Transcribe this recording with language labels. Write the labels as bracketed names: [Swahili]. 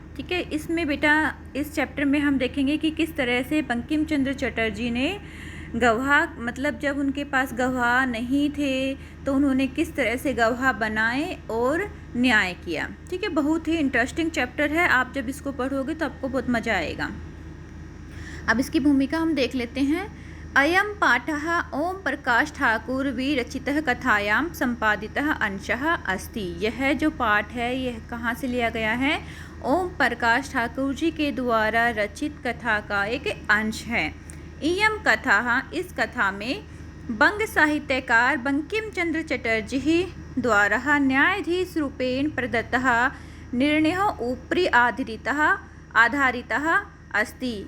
[Hindi] ठीक है, इसमें बेटा इस चैप्टर में हम देखेंगे कि किस तरह से बंकिम चंद्र चटर्जी ने गवाह, मतलब जब उनके पास गवाह नहीं थे तो उन्होंने किस तरह से गवाह बनाए और न्याय किया। ठीक है, बहुत ही इंटरेस्टिंग चैप्टर है। आप जब इसको पढ़ोगे तो आपको बहुत मज़ा आएगा। अब इसकी भूमिका हम देख लेते हैं। [Sanskrit] अयम पाठः ओम प्रकाश ठाकुर विरचितः कथायां संपादितः अंशः अस्ति। [Hindi] यह जो पाठ है यह कहाँ से लिया गया है? ओम प्रकाश ठाकुर जी के द्वारा रचित कथा का एक अंश है। [Sanskrit] इयम कथा, [Hindi] इस कथा में [Sanskrit] बंग साहित्यकार बंकिम चंद्र चटर्जी द्वारा न्यायाधीश रूपेण प्रदत्तः निर्णयः उपरि आधारितः अस्ति।